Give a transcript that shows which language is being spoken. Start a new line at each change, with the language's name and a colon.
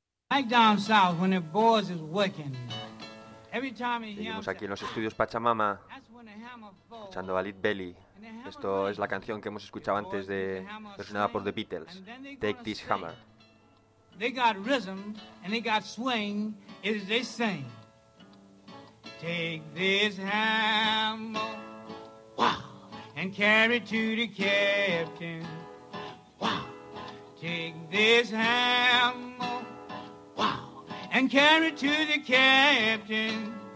English: Back down south when the boys is working.
Spanish: Seguimos aquí en los estudios Pachamama, escuchando a Lead Belly. Esto es la canción que hemos escuchado antes, de versionada por The Beatles, Take This Hammer.
English: They got rhythm and they got swing, it is they sing. Take this hammer, wow, and carry to the captain, wow. Take this hammer, wow, and carry to the captain.